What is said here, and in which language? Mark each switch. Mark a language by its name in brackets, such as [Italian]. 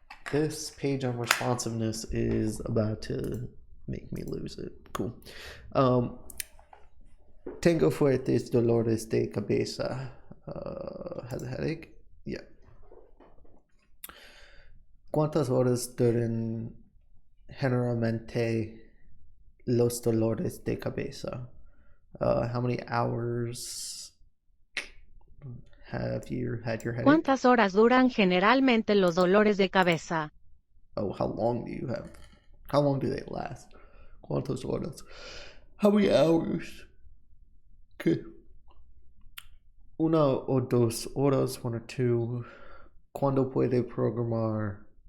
[English] This page on responsiveness is about to make me lose it. Cool. [Spanish] Tengo fuertes dolores de cabeza. [English] Has a headache? Yeah. [Spanish] ¿Cuántas horas duran generalmente los dolores de cabeza? [English] How many hours have you had your headache? [Spanish] ¿Cuántas horas duran generalmente los dolores de cabeza? [English] Oh, how long do you have? How long do they last? [Spanish] ¿Cuántas horas? [English] How many hours? Okay. [Spanish] 1 o 2 horas, [English] 1 or 2. [Spanish] ¿Cuándo puede programar